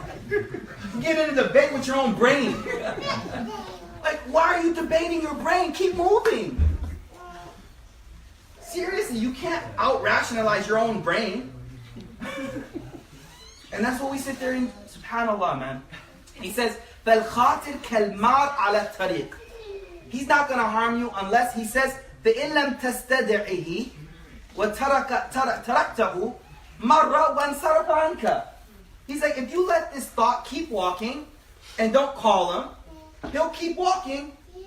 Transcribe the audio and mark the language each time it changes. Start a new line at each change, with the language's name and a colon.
English: You get in a debate with your own brain. Like, why are you debating your brain? Keep moving. Seriously, you can't out-rationalize your own brain. And that's what we sit there and, subhanAllah, man. He says,
Arabic: فَالْخَاطِرْ كَالْمَارْ عَلَى الطَّرِيقِ.
English: He's not going to harm you unless he says,
Arabic: فَإِن لَمْ تَسْتَدِعِهِ وَتَرَكْتَهُ مَرَّ وَانْصَرَفَ عَنْكَ.
English: He's like, if you let this thought keep walking and don't call him, he'll keep walking.